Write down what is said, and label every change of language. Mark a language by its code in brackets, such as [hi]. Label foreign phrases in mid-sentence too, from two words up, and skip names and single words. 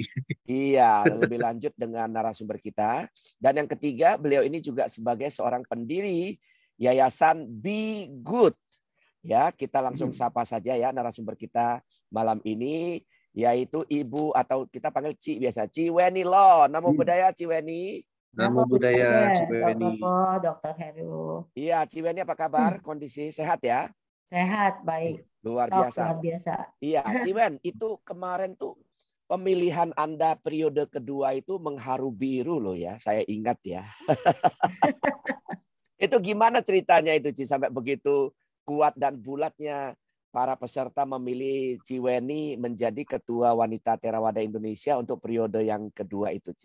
[id] Iya, lebih lanjut dengan narasumber kita. Dan yang ketiga, beliau ini juga sebagai seorang pendiri Yayasan Be Good. Ya, kita langsung sapa saja ya narasumber kita malam ini, yaitu Ibu atau kita panggil Ci biasa, Ci Weni Lo. [pi] Namo Buddhaya, [id] Ci Weni. Namo Namo Buddhaya, Buddhaya, Ciweni. Dr. Po, Dr. Heru. Iya, Ci Weni apa kabar? Kondisi sehat ya? Sehat, baik. Luar Top, biasa. luar biasa. Iya, Ci Wen, itu kemarin tuh pemilihan Anda periode kedua itu mengharu biru loh ya, saya ingat ya. Itu gimana ceritanya itu Ci sampai begitu kuat dan bulatnya para peserta memilih Ciweni menjadi Ketua Wanita Theravada Indonesia untuk periode yang kedua itu, Ci?